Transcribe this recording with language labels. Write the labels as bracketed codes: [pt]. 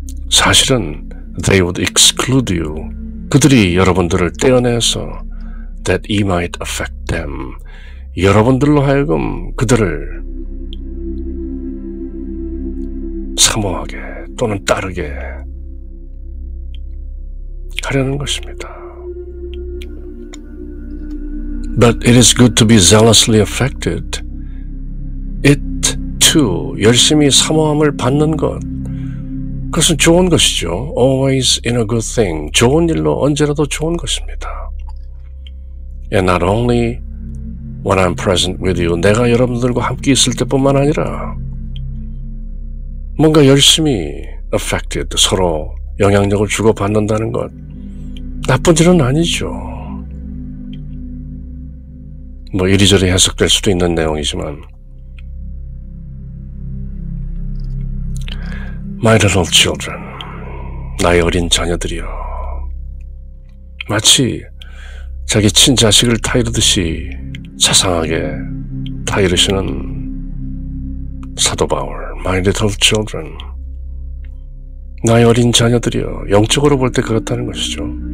[en] 사실은 they would exclude you. [ko] 그들이 여러분들을 떼어내서 [en] that he might affect them. [ko] 여러분들로 하여금 그들을 사모하게 또는 따르게 하려는 것입니다. [en] But it is good to be zealously affected. It too, [ko] 열심히 사모함을 받는 것, 그것은 좋은 것이죠. [en] Always in a good thing. [ko] 좋은 일로 언제라도 좋은 것입니다. [en] And not only when I'm present with you. [ko] 내가 여러분들과 함께 있을 때뿐만 아니라 뭔가 열심히 affected, 서로 영향력을 주고받는다는 것, 나쁜 일은 아니죠. 뭐 이리저리 해석될 수도 있는 내용이지만 [en] My little children, [ko] 나의 어린 자녀들이여, 마치 자기 친자식을 타이르듯이 자상하게 타이르시는 사도 바울, My little children, 나의 어린 자녀들이여, 영적으로 볼 때 그렇다는 것이죠.